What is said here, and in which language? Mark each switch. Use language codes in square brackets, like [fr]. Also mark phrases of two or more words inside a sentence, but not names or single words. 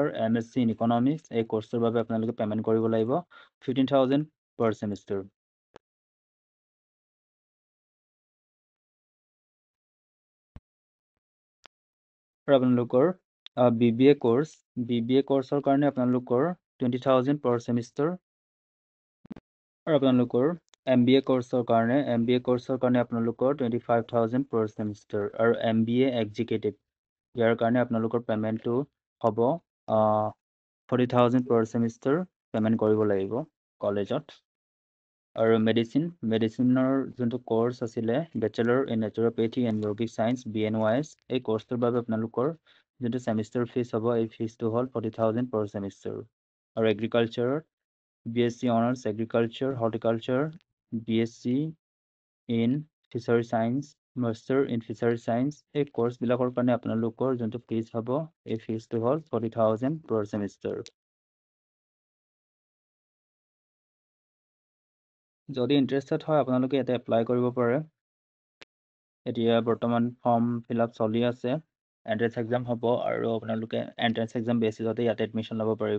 [en] MSc in Economics [as] এই কোৰ্সটোৰ বাবে আপোনালোকে পেমেণ্ট কৰিব লাগিব 15,000 [en] per semester। [as] আৰু আপোনালোকৰ BBA কোৰ্সৰ কাৰণে আপোনালোকৰ 20,000 [en] per semester। [as] আৰু আপোনালোকৰ MBA কোৰ্সৰ কাৰণে আপোনালোকৰ 25,000 [en] per semester। [as] আৰু [en] MBA Executive [as] ইয়াৰ কাৰণে আপোনালোকৰ পেমেণ্টটো হ'ব 40,000 [en] per semester [as] পেমেণ্ট কৰিব লাগিব কলেজত। আৰু মেডিচিনৰ যোনটো কোৰ্স আছিলে [en] Bachelor in Naturopathy and Yogic Science BNYS [as] এই কোৰ্সটোৰ বাবে আপোনালোকৰ যোনটো [en] semester fee [as] হ'ব এই ফিজটো হ'ল 40,000 [en] per semester। [as] আৰু এগ্ৰিকালচাৰ [en] BSc Honors Agriculture, Horticulture, BSc in Fishery Science, Master in Fishery Science [as] এই কোৰ্সবিলাকৰ কাৰণে আপোনালোকৰ যোনটো ফিজ হ'ব এই ফিজটো হ'ল 40,000 [en] per semester। [as] যদি ইণ্টাৰেষ্টেড হয় আপোনালোকে ইয়াতে এপ্লাই কৰিব পাৰে। এতিয়া বৰ্তমান [en] form fill up [as] চলি আছে, [en] entrance exam [as] হ'ব আৰু আপোনালোকে [en] entrance exam basis [as] ইয়াতে এডমিশ্যন ল'ব পাৰিব।